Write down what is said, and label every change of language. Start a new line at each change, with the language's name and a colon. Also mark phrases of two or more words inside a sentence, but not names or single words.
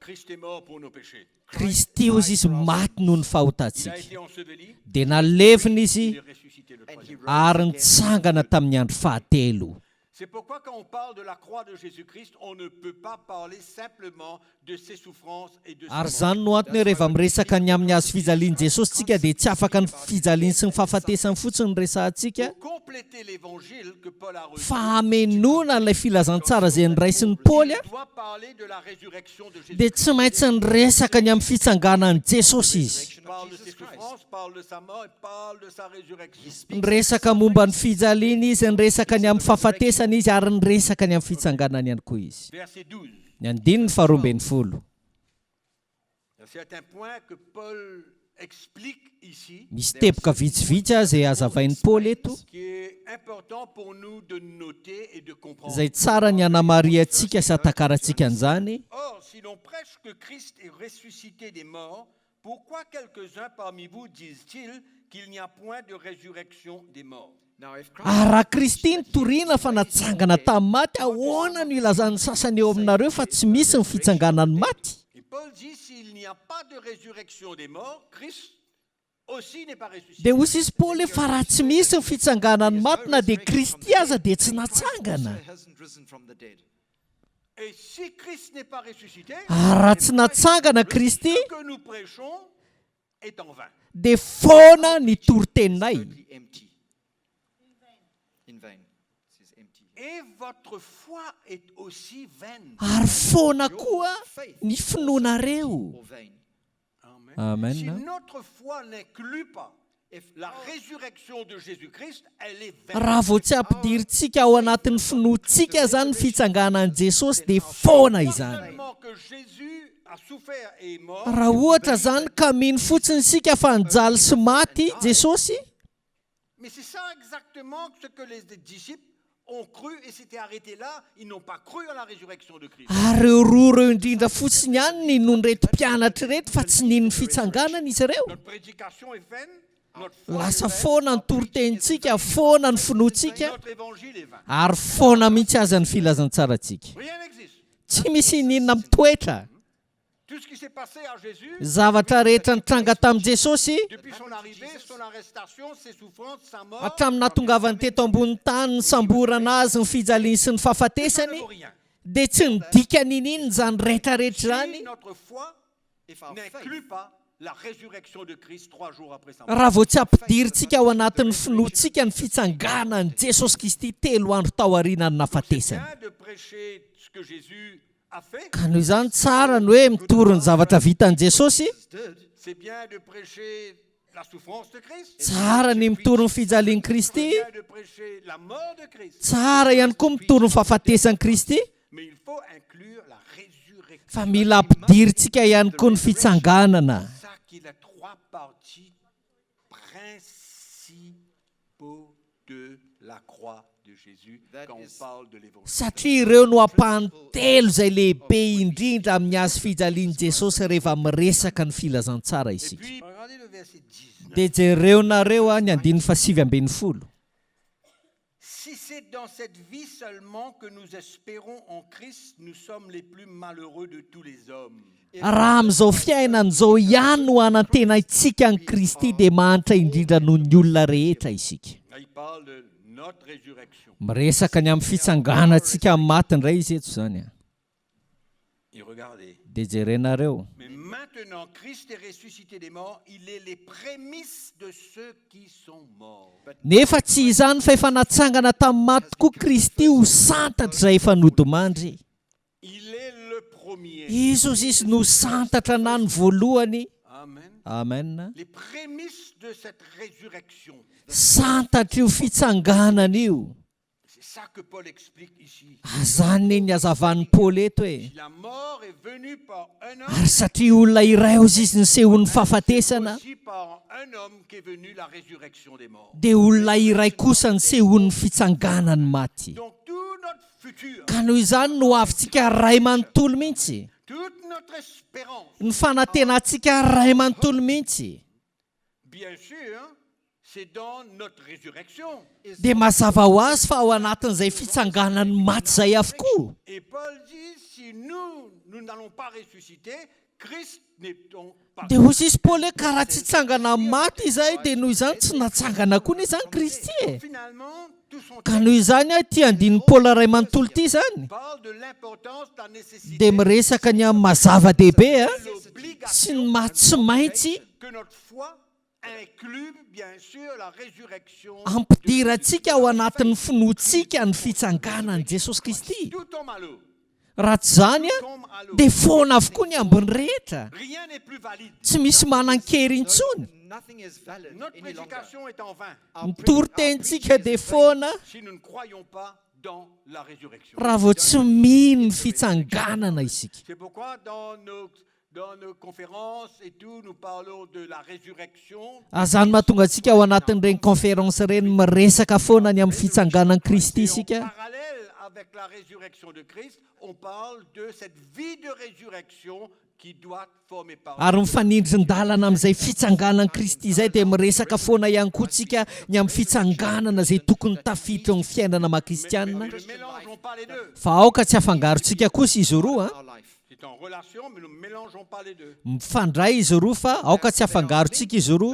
French: Christ est mort pour nos péchés.
Malagasy: Kristy hozy izy maty noho ny
French: Il a
Malagasy: fahotantsika.
French: été enseveli,
Malagasy: Dia nalevina
French: il
Malagasy: izy
French: est ressuscité le
English: and he
French: 3e.
English: rose
Malagasy: ary
English: again.
Malagasy: nitsangana tamin'ny andro fahatelo.
French: C'est pourquoi quand on parle de la croix de Jésus-Christ, on ne peut pas parler simplement de ses souffrances et de
Malagasy: Ary
French: sa mort.
Malagasy: zany no antony hoe rehefa miresaka ny amin'ny hazo fijalian'i Jesosy tsika dia tsy afaka ny fijaliany sy ny fahafatesany fotsiny ny resahantsika
French: Pour compléter l'évangile que Paul a reçu,
Malagasy: fa hamenona ilay filazantsara izay niraisin'ny Paoly a.
French: il doit parler de la résurrection de Jésus.
Malagasy: Dia tsy maintsy niresaka ny amin'ny fitsanganan'i Jesosy izy.
French: Il parle de ses souffrances, parle de sa mort et parle de sa résurrection.
Malagasy: Niresaka momba ny fijaliana izy, niresaka ny amin'ny fahafatesana izy ary niresaka ny amin'ny fitsanganany ihany koa izy.
French: Verset 12.
Malagasy: Ny andininy 12.
French: C'est un point que Paul explique ici,
Malagasy: misy teboka vitsivitsy a zay azavain'ny Paoly eto
French: qui est important pour nous de noter et de comprendre.
Malagasy: zay tsara ny anamariantsika sy atakarantsika an'izany.
French: Or, si l'on prêche que Christ est ressuscité des morts, pourquoi quelques-uns parmi vous disent-ils qu'il n'y a point de résurrection des morts?
English: Now, if Christ
Malagasy: raha Kristy nitoriana fa natsangana tamin'ny maty, ahoana no ilazan'ny sasany eo aminareo fa tsy misy ny fitsanganany maty?
French: Et Paul dit, s'il n'y a pas de résurrection des morts, Christ aussi n'est pas ressuscité.
Malagasy: Dia hoy izy Paoly fa raha tsy misy ny fitsanganany maty na dia Kristy aza dia tsy natsangana.
English: hasn't risen from the dead.
French: Et si Christ n'est pas ressuscité,
Malagasy: Raha tsy natsangana Kristy
French: ce que nous prêchons est en vain.
Malagasy: dia foana ny toriteninay.
English: Totally empty. In vain. It says empty.
French: Et votre foi est aussi vaine.
Malagasy: Ary foana koa ny finoanareo.
English: Or vain. Amen.
French: Si notre foi n'inclut pas la résurrection de Jésus-Christ, elle est vaine.
Malagasy: Raha vao tsy ampidirintsika ao anatin'ny finoantsika zany fitsanganan'i Jesosy dia foana izany.
French: Seulement que Jésus a souffert et est mort, Raha ohatra zany ka mino fotsiny sika fa nijaly sy maty Jesosy, mais c'est ça exactement ce que les disciples ont cru et s'étaient arrêtés là. Ils n'ont pas cru à la résurrection de Christ.
Malagasy: ary reo roa reo indrindra fotsiny ihany ny non reto mpianatra reto fa tsy niny fitsanganana izy ireo.
French: Notre prédication est vaine, notre foi
Malagasy: Lasa
French: est vaine,
Malagasy: foana ny toritentsika, foana ny finoantsika,
French: notre évangile est vain.
Malagasy: ary foana mihitsy aza ny filazantsaratsika.
French: Rien n'existe.
Malagasy: Tsy misy ninona mitoetra.
French: Tout ce qui s'est passé à Jésus,
Malagasy: Zavatra rehetra nitranga tamin'i Jesosy,
French: depuis son arrivée, son arrestation, ses souffrances, sa mort,
Malagasy: hatramin'ny natongavany teto ambony tany, ny samborana azy, ny fijaliany sy ny
French: ça
Malagasy: fahafatesany,
French: ne vaut rien.
Malagasy: dia tsy nidika nininy zany rehetrarehetra zany.
French: Si notre foi
English: If our
French: n'inclut
English: faith
French: pas la résurrection de Christ 3 jours après sa mort.
Malagasy: Raha vao tsy ampidirintsika ao anatin'ny finoantsika ny fitsanganan'i Jesosy Kristy 3 andro tao aorianany nafatesany.
French: Bien de prêcher ce que Jésus a fait,
Malagasy: Ka noho izany tsara ny hoe mitory ny zavatra vitan'i Jesosy,
English: did,
French: c'est bien de prêcher la souffrance de Christ,
Malagasy: tsara ny mitory ny fijalian'i Kristy,
French: c'est bien de prêcher la mort de Christ,
Malagasy: tsara ihany koa mitory ny fahafatesan'i Kristy,
French: mais il faut inclure la résurrection.
Malagasy: fa mila ampidirintsika ihany koa ny fitsanganana.
French: C'est ça qui est les trois parties principaux de la croix de Jésus quand on parle de l'évangile.
Malagasy: Satria ireo no ampahany telo izay lehibe indrindra amin'ny azy fijalian'i Jesosy rehefa miresaka ny filazantsara
French: Et
Malagasy: isika.
French: puis, regardez le verset 19.
Malagasy: Dia jereonareo ny 7:20.
French: Si c'est dans cette vie seulement que nous espérons en Christ, nous sommes les plus malheureux de tous les hommes.
Malagasy: Raha amin'izao fiainan'izao ihany no anantenaitsika ny Kristy dia mahantra indrindra noho ny olona rehetra isika.
French: Là, il parle de notre résurrection.
Malagasy: Miresaka ny amin'ny fitsanganantsika amin'ny maty indray izy eto zany.
French: Et regardez.
Malagasy: Dia jerenareo.
French: Mais maintenant, Christ est ressuscité des morts, il est les prémices de ceux qui sont morts.
Malagasy: Nefa tsy izany fa efa natsangana tamin'ny maty tokoa Kristy ho santatra izay efa nodimandry.
French: Il est le premier.
Malagasy: Izy ozy izy no santatra na ny voalohany. Amen. Amen.
French: Les prémices de cette résurrection.
Malagasy: Santatra io fitsanganana io.
French: C'est ça que Paul explique ici.
Malagasy: Zany ny hazavan'ny Paoly eto hoe.
French: Si la mort est venue par un homme,
Malagasy: Ary satria olona iray ozy izy nisehon'ny fahafatesana,
French: aussi par un homme qu'est venue la résurrection des morts.
Malagasy: dia olona iray kosa nisehon'ny fitsanganany maty.
French: Donc tout notre futur,
Malagasy: Ka noho izany no avintsika ray manontolo mihitsy.
French: toute notre espérance,
Malagasy: Ny fanantenantsika ray manontolo mihitsy.
French: bien sûr, c'est dans notre résurrection.
Malagasy: Dia mazava ho azy fa ao anatin'izay fitsanganany maty izay avokoa.
French: Et Paul dit, si nous n'allons pas ressusciter, Christ n'est donc pas.
Malagasy: Dia hozy izy Paoly hoe ka raha tsy tsangana maty izay dia noho izany tsy natsangana koa ny izany Kristy e.
French: Finalement, tout son
Malagasy: Ka noho izany ty andiny Paoly ray manontolo ty zany.
French: parle de l'importance, de la nécessité,
Malagasy: Dia miresaka ny amin'ny mazava-dehibe
French: de
Malagasy: sy
French: l'obligation
Malagasy: ny maty tsy maintsy
French: que notre foi inclut bien sûr la résurrection.
Malagasy: ampidirantsika ao anatin'ny finoantsika ny fitsanganan'i Jesosy Kristy.
French: Tout tombe à l'eau.
Malagasy: Raha tsy zany a,
French: Tombe à l'eau.
Malagasy: dia foana avokoa ny ambony rehetra.
French: Rien n'est plus valide.
Malagasy: Tsy misy manan-kery intsony.
English: nothing is valid
French: Notre
English: any longer.
French: prédication est en vain
Malagasy: Ny toritentsika dia foana
French: si nous ne croyons pas dans la résurrection.
Malagasy: raha vao tsy mino ny fitsanganana isika.
French: C'est pourquoi dans dans nos conférences et tout, nous parlons de la résurrection.
Malagasy: Azany mahatonga antsika ao anatin'ireny conférence reny miresaka foana ny amin'ny fitsanganan'i Kristy
French: Et en
Malagasy: isika.
French: parallèle avec la résurrection de Christ, on parle de cette vie de résurrection qui doit former part.
Malagasy: Ary mifanindrin-dalana amin'izay fitsanganan'i Kristy izay dia miresaka foana ihany koa tsika ny amin'ny fitsanganana izay tokony tafiditra amin'ny fiainana maha-kristianina.
French: Ne mélangeons pas les deux.
Malagasy: Fa aoka tsy afangarontsika kosa izy roa.
English: Our life.
French: C'est en relation, mais nous ne mélangeons pas les deux.
Malagasy: Mifandray izy roa fa aoka tsy afangarontsika izy roa.